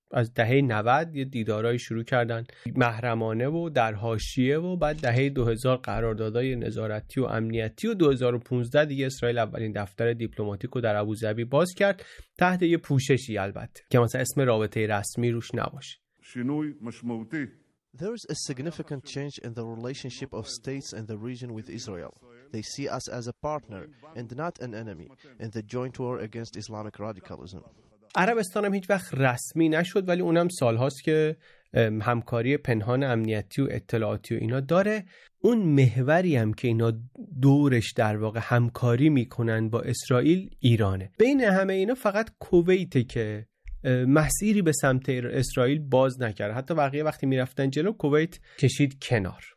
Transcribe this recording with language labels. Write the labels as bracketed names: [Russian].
[Persian] از دهه 90 یه دیدارهایی شروع کردن محرمانه و در حاشیه، و بعد دهه 2000 قراردادهای نظارتی و امنیتی، و 2015 دیگه اسرائیل اولین دفتر دیپلماتیک رو در ابوظبی باز کرد، تحت یه پوششی البته که مثلا اسم رابطه رسمی روش نباشه. شنوی مشموتی. [English] There is a significant change in the relationship of states in the region with Israel. They see us as a partner and not an enemy in the joint war against Islamic radicalism. [Persian] عربستان هم هیچ وقت رسمی نشد، ولی اونم سالهاست که همکاری پنهان امنیتی و اطلاعاتی و اینا داره. اون محوری هم که اینا دورش در واقع همکاری میکنن با اسرائیل ایرانه. بین همه اینا فقط کویته که مسیری به سمت اسرائیل باز نکرد، حتی بقیه وقتی میرفتن جلو کویت کشید کنار.